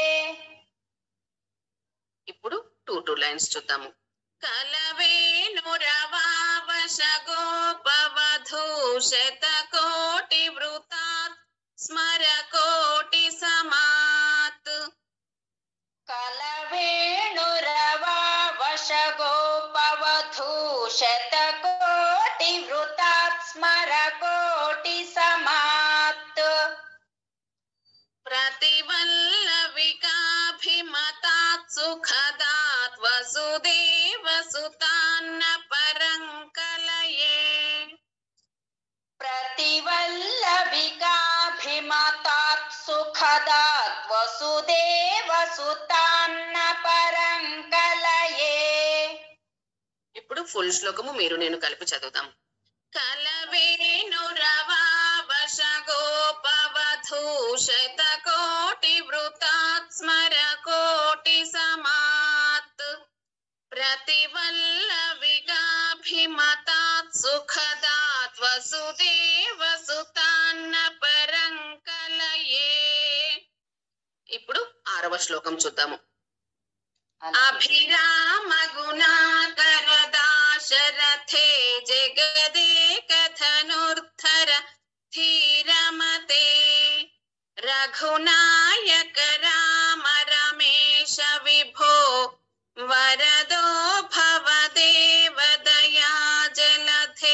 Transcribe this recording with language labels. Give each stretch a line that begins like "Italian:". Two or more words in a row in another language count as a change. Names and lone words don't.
Telugu: ఇప్పుడు 2 లైన్స్ చూద్దాము.
Sanskrit: కలవేణురవావశ గోపవధూ, శతకోటి వృతాత్ స్మర కోటి సమాత్, కలవేణురవావశ गोपवधू शतकोटिवृतात् स्मरकोटिसमात् प्रतिवल्लविकाभिमतात् सुखदात् वसुदेवसुतान्न परं कलये प्रतिवल्लविकाभिमतात् सुखदात् वसुदेवसुतान्न परं कलये.
Telugu: ఇప్పుడు ఫుల్ శ్లోకము మీరు నేను కలిపి చదువుతాం.
Sanskrit: కలవేణురవావశ గోపవధూ శతకోటివృతాత్ స్మరకోటి సమాత్ प्रतिवल्लविकाभिमतात् सुखदात् वसुदेवसुतान्न परं कलये.
Telugu: ఇప్పుడు 6వ శ్లోకం చూద్దాము.
Sanskrit: అభిరామ గుణాకర దాశరథే జగదేకధనుర్ధర ధీరమతే రఘునాయక రామ రమేశ విభో వరదో భవదేవ దయా జలధే.